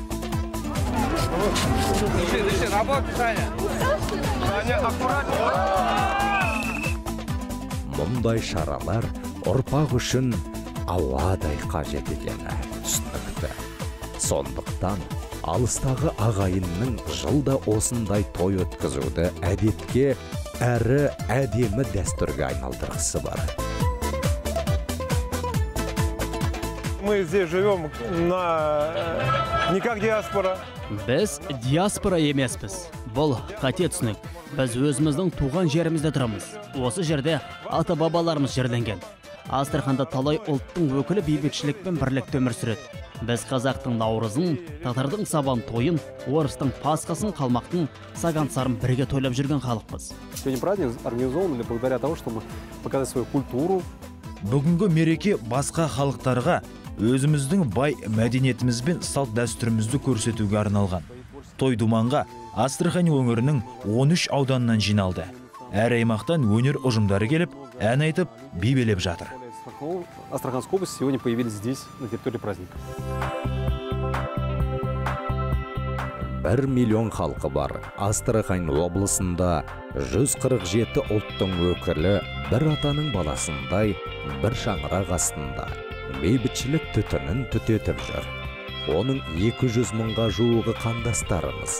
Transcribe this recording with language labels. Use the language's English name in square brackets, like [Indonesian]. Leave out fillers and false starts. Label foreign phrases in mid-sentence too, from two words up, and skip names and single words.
[Kazakh] Мұндай шаралар ұрпақ үшін ауадай қажет екені түсінікті. Сондықтан алыстағы ағайынның жылда осындай той өткізуді әдетке әрі әдемі дәстүрге айналдырғысы бар. [Russian] Мы здесь живем не как диаспора. [Kazakh] Біз диаспора емеспіз. Бұл қате түсінік. Біз өзіміздің туған жерімізде тұрамыз. Осы жерде ата-бабаларымыз жерленген. Астраханда талай ұлттың өкілі бейбітшілік пен бірлікте өмір сүреді. Біз қазақтың наурызын, татардың сабан тойын, орыстың пасхасын, қалмақтың саган сарын бірге тойлап жүрген халықпыз. [Russian] Сегодня праздник организован благодаря тому, что мы показали свою культуру. [Kazakh] Бүгінгі мереке басқа халықтарға өзіміздің бай мәдениетіміз бен салт дәстүрімізді көрсетуге арналған. Той думанға Астрахань өңірінің 13 ауданынан жиналды. Әр аймақтан өнер ұжымдары келіп, ән айтып, би билеп жатыр. [Russian] Астраханской области сегодня появились здесь, на территории праздника. [Kazakh] 1 миллион халқы бар Астрахань облысында 147 ұлттың өкілі бір атаның баласындай бір шаңырақ астында бейбітшілік түтінін түтетіп жүр. Оның 200 мыңға жуығы қандастарымыз.